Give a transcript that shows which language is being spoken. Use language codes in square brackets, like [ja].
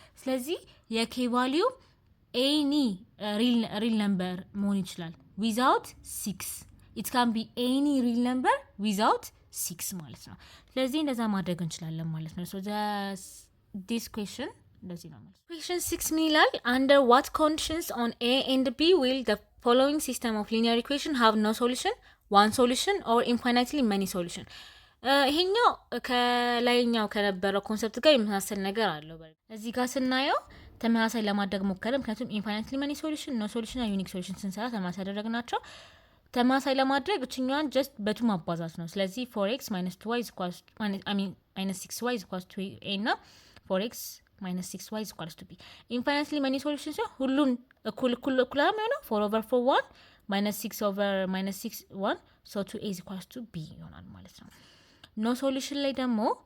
[am] ስለዚህ የk value any real number መሆን ይችላል [en] without 6 it can be any real number without 6 [am] ማለት ነው። ስለዚህ እንደዛ ማድረግ እንችላለን ማለት ነው። [en] so this question [am] እንደዚህ ነው ማለት ነው። question 6 ምን ይላል? [en] under what conditions on a and b will the following system of linear equation have no solution, one solution or infinitely many solution? [am] ይሄኛው ከላይኛው ከነበረው ኮንሰፕት ጋር የሚመሳሰል ነገር አለው። እዚህ ጋር ስናየው ተመሳሳይ ለማድረግ ሞከረ። ምክንያቱም [en] infinitely many solution no solution [am] እና unique solution ስንሰራ ተመሳሳይ ያደረግናቸው ተመሳሳይ ለማድረግ እችኛዋን just በቱ ማባዛት ነው። ስለዚህ 4x - 2y is equals -6y is equals to a እና 4x - 6y is equals to b infinitely many solution ሲሆን ሁሉን እኩል ነው 4/4 1 -6 over -6 1 [en] so 2a is equals to b [am] ይሆናል ማለት ነው። ኖ ሶሉሽን ላይ ደግሞ